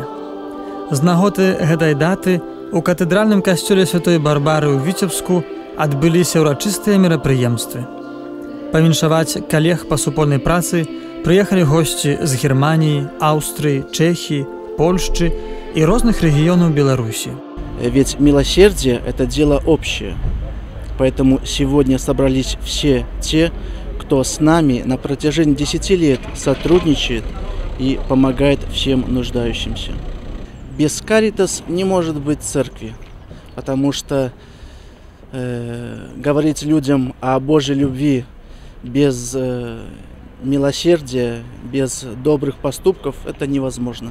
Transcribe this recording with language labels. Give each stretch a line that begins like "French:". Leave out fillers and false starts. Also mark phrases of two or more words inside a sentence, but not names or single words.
Belarusian: З нагоды гэтай даты у катэдральным касцёле святой Барбары ў Віцебску адбыліся ўрачыстыя мерапрыемствы. Павіншаваць калег па супольнай працы прыехалі госці з Германіі, Аўстрыі, Чэхіі, Польшчы
Russian: и разных регионов Беларуси. Ведь милосердие – это дело общее. Поэтому сегодня собрались все те, кто с нами на протяжении 10 лет сотрудничает и помогает всем нуждающимся. Без Каритас не может быть церкви, потому что говорить людям о Божьей любви без милосердия, без добрых поступков – это невозможно.